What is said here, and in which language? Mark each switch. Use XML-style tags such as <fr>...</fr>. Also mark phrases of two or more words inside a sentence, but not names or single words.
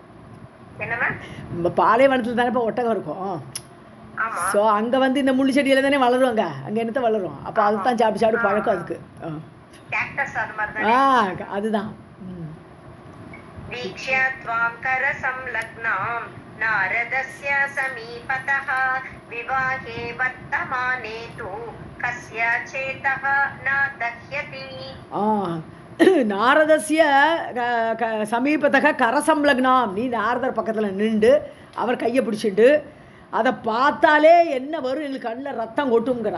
<ta>பாலைவனத்தில் தானே இப்போ ஒட்டகம் இருக்கும். ஸோ அங்கே வந்து இந்த முள்ளு செடியில தானே வளருவாங்க, அங்கே என்னத்தை வளரும், அப்போ அதுதான் சாப்பிட்டு பழக்கம் அதுக்கு. அதுதான்.</ta> <sa>नारदस्य समीपतः विवाहे वर्तमाने तु कस्य चेतः न दह्यति. नारदस्य समीपतक करसंलग्नाम्,</sa> <ta>நீ நாரதர் பக்கத்தில் நின்று அவர் கையை பிடிச்சிட்டு அதை பார்த்தாலே என்ன வரும், எங்களுக்கு கண்ணில் ரத்தம் கொட்டுங்கிறான்.</ta>